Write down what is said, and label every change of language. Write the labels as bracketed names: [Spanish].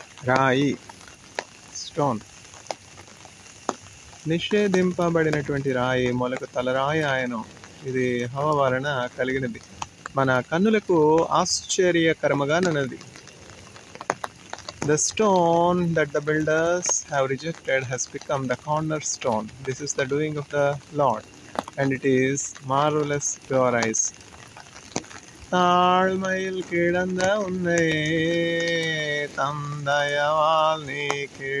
[Telugu] రాయి, స్టోన్. నిషేధింపబడినటువంటి రాయి మూలకు తలరాయి ఆయను. ఇది యెహోవా వలన కలిగినది, మన కన్నులకు ఆశ్చర్యకరముగా నున్నది. [English] The stone that the builders have rejected has become the cornerstone. This is the doing of the Lord, and it is marvelous to our eyes. [Tamil] தாழ்மையில் கிடந்த உன்னை தந்தையவால் நீக்கிடுவார்.